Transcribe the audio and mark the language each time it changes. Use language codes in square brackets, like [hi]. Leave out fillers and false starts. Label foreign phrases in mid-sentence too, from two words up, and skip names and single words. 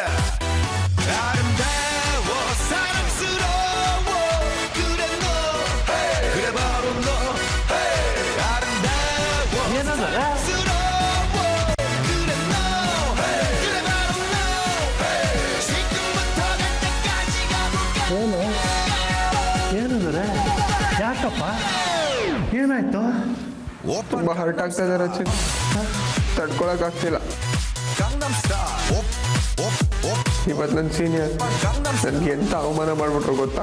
[ko] 아름다워 사랑스러워 그래 너 그래 바로 너 아름다워 사랑스러워 그래 너 그래 바로 너 지금부터 갈 때까지 가볼까 [kn] ಏನಂದ್ರೆ ಯಾಕಪ್ಪ ಏನಾಯ್ತು? ತುಂಬಾ ಹರ್ಟ್ ಆಗ್ತಾ ಇದೆ ರಚನ್. ತಡ್ಕೊಳಕ್ ಆಗ್ತಿಲ್ಲ. ಇವತ್ತು ನನ್ನ ಸೀನಿಯರ್ ನನ್ಗೆ ಎಂತ ಅವಮಾನ ಮಾಡ್ಬಿಟ್ರು ಗೊತ್ತಾ?